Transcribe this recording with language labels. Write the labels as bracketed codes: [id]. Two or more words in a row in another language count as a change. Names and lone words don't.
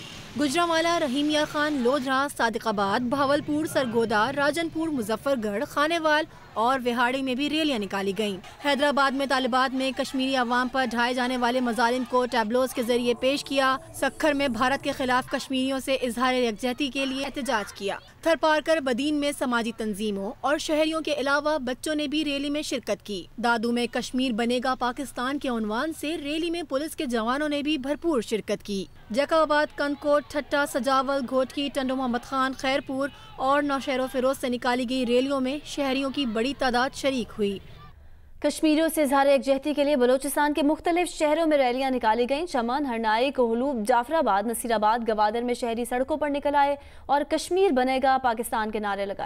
[ur] گوجرانوالہ، رحیمیہ خان، لودھرا، صادق آباد، بہاولپور، سرگودھا، راجن پور، مظفرگڑھ، خانیوال اور وہاڑی میں بھی ریلیاں نکالی گئیں. حیدرآباد میں طالبات میں کشمیری عوام پر ڈھائے جانے والے مظالم کو ٹیبلوز کے ذریعے پیش کیا. سکھر میں بھارت کے خلاف کشمیریوں سے اظہار یکجہتی کے لیے احتجاج کیا. تھرپارکر بدین میں سماجی تنظیموں اور شہریوں کے علاوہ بچوں نے بھی ریلی میں شرکت کی. دادو میں کشمیر بنے گا پاکستان کے عنوان سے ریلی میں پولیس کے جوانوں نے بھی بھرپور شرکت کی. جیکاباد، کندکوٹ، ٹھٹہ، سجاول، گھوٹکی، ٹنڈو محمد خان، خیرپور اور نوشہرو فیروز سے نکالی گئی ریلیوں میں شہریوں کی بڑی تعداد شریک ہوئی. کشمیریوں سے اظہار یکجہتی کے لیے بلوچستان کے مختلف شہروں میں ریلیاں نکالی گئیں. چمن، ہرنائی، کوہلوب، جعفرآباد، نصیرآباد، گوادر میں شہری سڑکوں پر نکل آئے اور کشمیر بنے گا پاکستان کے نعرے لگائے.